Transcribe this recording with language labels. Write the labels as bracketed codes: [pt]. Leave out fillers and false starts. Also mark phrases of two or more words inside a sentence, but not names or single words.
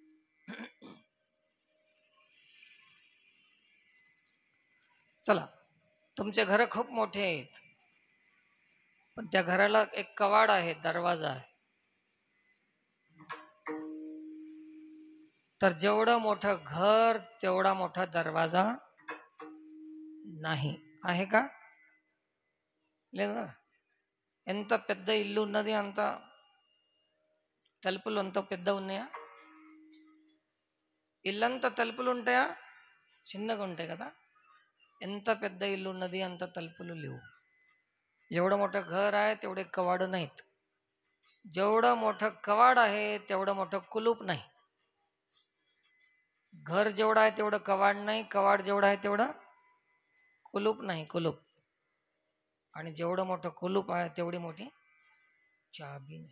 [mr] चला, तुमचे घर खूप मोठे आहेत, पण त्या घराला एक कवाड आहे, दरवाजा आहे. तर जेवढं मोठं घर तेवढा मोठा दरवाजा नाही. आहे का? [te] లేదా ఎంత పెద్ద ఇల్లు ఉన్నది అంత తలుపులు అంత పెద్ద ఉన్నాయా? ఇల్లంతా తలుపులు ఉంటాయా? చిన్నగా ఉంటాయి కదా. ఎంత పెద్ద ఇల్లు ఉన్నది అంత తలుపులు లేవు. [mr] जेवढं मोठं घर आहे तेवढे कवाड नाहीत. जेवढं मोठं कवाड आहे तेवढं मोठं कुलूप नाही. घर जेवढं आहे तेवढं कवाड नाही, कवाड जेवढं आहे तेवढं कुलूप नाही. कुलूप. आणि जेवढं मोठं कुलूप आहे तेवढी मोठी चाबी नाही.